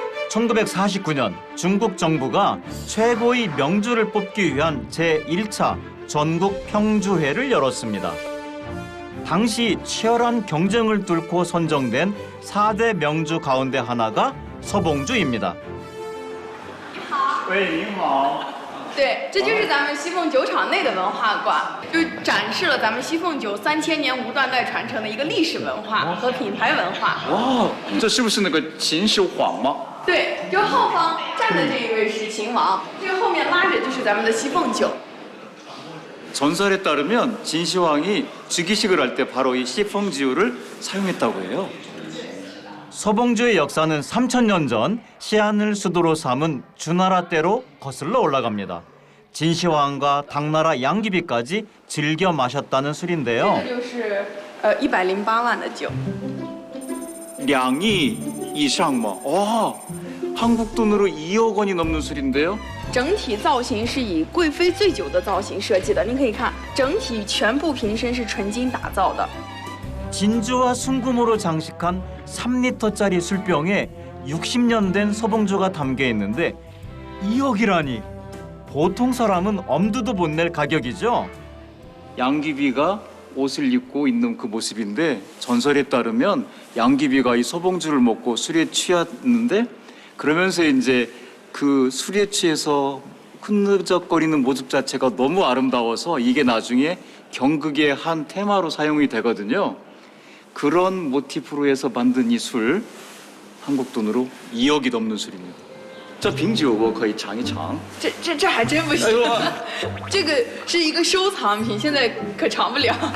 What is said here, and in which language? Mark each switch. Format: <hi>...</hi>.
<ko>1949년 중국 정부가 최고의 명주를 뽑기 위한 제1차 전국 평주회를 열었습니다. 당시 치열한 경쟁을 뚫고 선정된 4대 명주 가운데 하나가 서봉주입니다.</ko> <zh>喂，您好。对，这就是咱们西凤酒厂内的文化馆，就展示了咱们西凤酒3000年无断代传承的一个历史文化和品牌文化。哇，这是不是那个秦始皇吗？对，就后方站的这一位是秦王，这个后面拉着就是咱们的西凤酒。</zh> <ko>전설에 따르면 진시황이 즉위식을 할 때 바로 이 시펑지우를 사용했다고 해요. 서봉주의 역사는 3000년 전 시안을 수도로 삼은 주나라 때로 거슬러 올라갑니다. 진시황과 당나라 양귀비까지 즐겨 마셨다는 술인데요.</ko> <zh>这就是108万的酒。 2亿以上吗?</zh> <ko>와, 한국 돈으로 2억 원이 넘는 술인데요.</ko> <zh>整体造型是以贵妃醉酒的造型设计的，您可以看，整体全部瓶身是纯金打造的。</zh> <ko>진주와 순금으로 장식한 3리터짜리 술병에 60년 된 서봉주가 담겨 있는데 2억이라니 보통 사람은 엄두도 못 낼 가격이죠. 양귀비가 옷을 입고 있는 그 모습인데 전설에 따르면 양귀비가 이 서봉주를 먹고 술에 취했는데 그러면서 이제 그 술에 취해서 흐느적거리는 모습 자체가 너무 아름다워서 이게 나중에 경극의 한 테마로 사용이 되거든요. 그런 모티프로 해서 만든 이 술, 한국 돈으로 2억이 넘는 술입니다.</ko> <zh>这瓶酒我可以尝一尝。这还真不行，这个是一个收藏品，现在可尝不了。</zh>